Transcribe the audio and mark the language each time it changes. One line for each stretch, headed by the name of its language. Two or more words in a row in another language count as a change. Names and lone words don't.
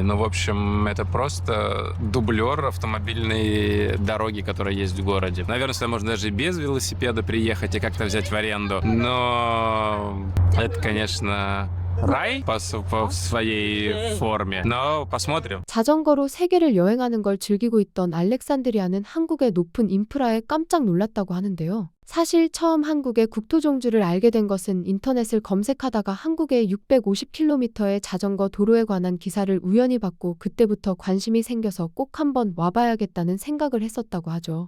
Russian: Ну, в общем, это просто дублер автомобильной дороги, которая есть в городе. Наверное, сюда можно даже и без велосипеда приехать и как-то взять в аренду. Но это, конечно, рай по своей форме. Но посмотрим.
Korean: 자전거로 세계를 여행하는 걸 즐기고 있던 알렉산드리아는 한국의 높은 인프라에 깜짝 놀랐다고 하는데요. 사실 처음 한국의 국토종주를 알게 된 것은 인터넷을 검색하다가 한국의 650km의 자전거 도로에 관한 기사를 우연히 봤고 그때부터 관심이 생겨서 꼭 한번 와봐야겠다는 생각을 했었다고 하죠.